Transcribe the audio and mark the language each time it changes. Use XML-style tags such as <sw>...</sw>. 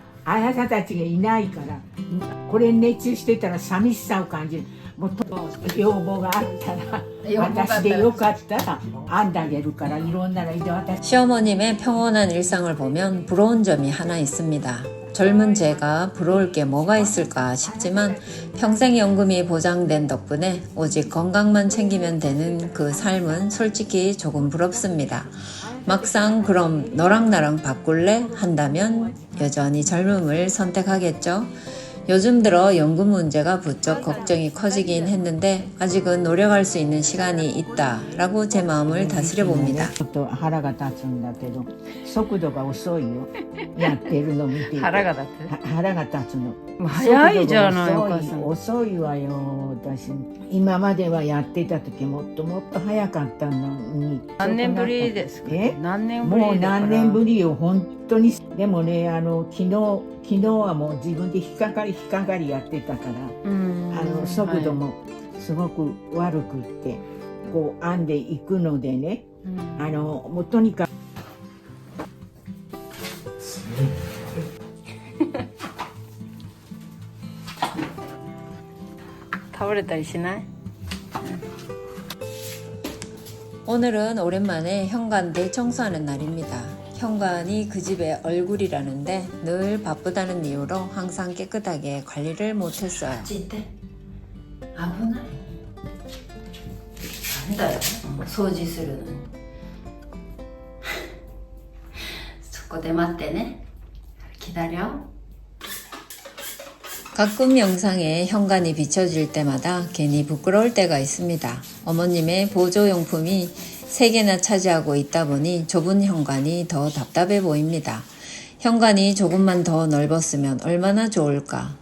<ja>あなたたちがいないからこれに熱中してたら寂しさを感じる。もっと要望があったら私でよかったら編んであげるからいろんなので私</ja> <ko>시어머님의 평온한 일상을 보면 부러운 점이 하나 있습니다. 젊은 제가 부러울 게 뭐가 있을까 싶지만 평생 연금이 보장된 덕분에 오직 건강만 챙기면 되는 그 삶은 솔직히 조금 부럽습니다. 막상 그럼 너랑 나랑 바꿀래? 한다면 여전히 젊음을 선택하겠죠. 요즘 들어 연금 문제가 부쩍 걱정이 커지긴 했는데 아직은 노력할 수 있는 시간이 있다라고 제 마음을 다스려 봅니다.</ko> <ja>ちょっと腹が立つんだけど速度が遅いよやってるの見ていて腹が立腹が立つの早いじゃない速度がお母さん遅いわよ私今まではやってた時もっと早かったのに何年ぶりですか何年ぶりもう何年ぶりよ本当にでもね昨日はもう自分で引っかかりやってたから速度もすごく悪くってこう編んでいくのでねもうとにかく倒れたりしない</ja> <ko>오늘은 오랜만에 현관 대청소하는 날입니다. 현관이 그 집의 얼굴이라는데 늘 바쁘다는 이유로 항상 깨끗하게 관리를 못했어요.</ko> <ja>危ないなんだよ掃除するのにそこで待ってね</ja> <ko>기다려 가끔 영상에 현관이 비춰질 때마다 괜히 부끄러울 때가 있습니다. 어머님의 보조용품이 3개나 차지하고 있다 보니 좁은 현관이 더 답답해 보입니다. 현관이 조금만 더 넓었으면 얼마나 좋을까.</ko>